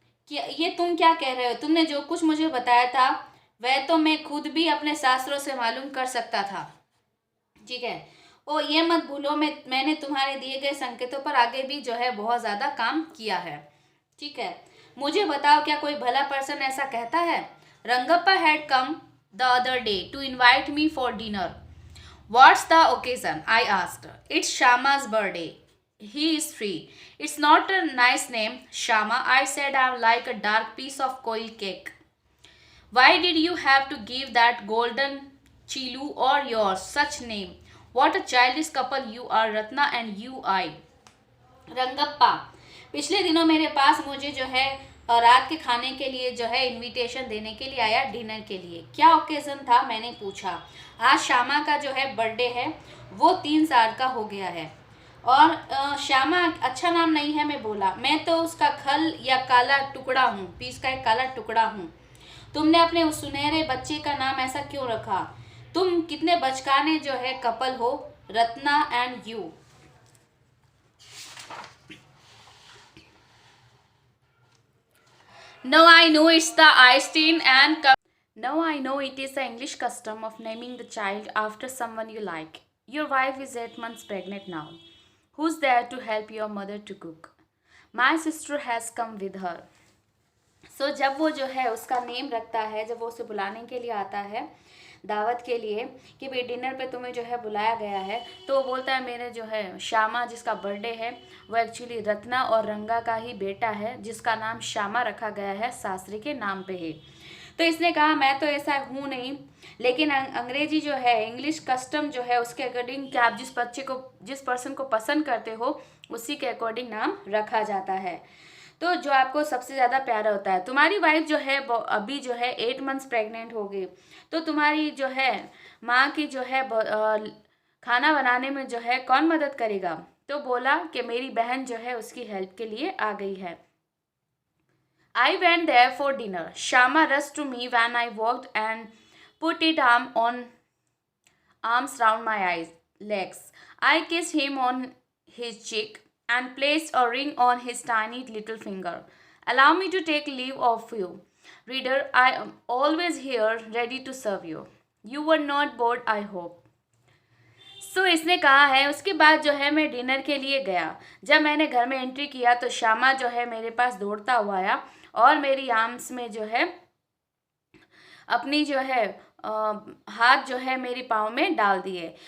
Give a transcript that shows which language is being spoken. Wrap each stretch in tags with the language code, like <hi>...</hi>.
<hi>कि ये तुम क्या कह रहे हो? तुमने जो कुछ मुझे बताया था वह तो मैं खुद भी अपने शास्त्रों से मालूम कर सकता था, ठीक है। ओ ये मत भूलो, मैंने तुम्हारे दिए गए संकेतों पर आगे भी जो है बहुत ज़्यादा काम किया है, ठीक है। मुझे बताओ, क्या कोई भला पर्सन ऐसा कहता है?</hi> <en>Rangappa had come the other day to invite me for dinner. What's the occasion? I asked. It's Shama's birthday. He is free. It's not a nice name, Shama. I said I'm like a dark piece of coil cake. Why did you have to give that golden Chilu or yours such name? What a childish couple you are, Ratna and you I.</en> <hi>Rangappa, पिछले दिनों मेरे पास मुझे जो है रात के खाने के लिए जो है इनविटेशन देने के लिए आया, डिनर के लिए। क्या ओकेजन था, मैंने पूछा। आज श्यामा का जो है बर्थडे है, वो 3 साल का हो गया है। और श्यामा अच्छा नाम नहीं है, मैं बोला। मैं तो उसका खल या काला टुकड़ा हूँ, पीस का एक काला टुकड़ा हूँ। तुमने अपने उस सुनहरे बच्चे का नाम ऐसा क्यों रखा? तुम कितने बचकाने जो है कपल हो, Ratna</hi> <en>And you. Now I know it's the Einstein and now I know it is the English custom of naming the child after someone you like. Your wife is 8 months pregnant now. Who's there to help your mother to cook? My sister has come with her.</en> <hi>So जब वो जो है उसका name रखता है, जब वो उसे बुलाने के लिए आता है दावत के लिए कि भाई डिनर पे तुम्हें जो है बुलाया गया है, तो वो बोलता है मेरे जो है श्यामा जिसका बर्थडे है वो एक्चुअली रत्ना और रंगा का ही बेटा है, जिसका नाम श्यामा रखा गया है सासरी के नाम पे ही। तो इसने कहा मैं तो ऐसा हूँ नहीं, लेकिन अंग्रेजी जो है इंग्लिश कस्टम जो है उसके अकॉर्डिंग कि आप जिस पर्सन को पसंद करते हो उसी के अकॉर्डिंग नाम रखा जाता है। तो जो आपको सबसे ज़्यादा प्यारा होता है, तुम्हारी वाइफ जो है अभी जो है 8 मंथ्स प्रेग्नेंट हो गई, तो तुम्हारी जो है माँ की जो है खाना बनाने में जो है कौन मदद करेगा? तो बोला कि मेरी बहन जो है उसकी हेल्प के लिए आ गई है।</hi> <en>I went there for dinner. Shama rushed to me when I walked and put its arms round my legs. I kissed him on his cheek and placed a ring on his tiny little finger. Allow me to take leave of you. Reader, I am always here ready to serve you. You were not bored, I hope.</en> <hi>सो इसने कहा है उसके बाद जो है मैं dinner के लिए गया। जब मैंने घर में एंट्री किया तो श्यामा जो है मेरे पास दौड़ता हुआ आया और मेरी आर्म्स में जो है अपनी जो है हाथ जो है मेरी पाँव में डाल दिए।</hi>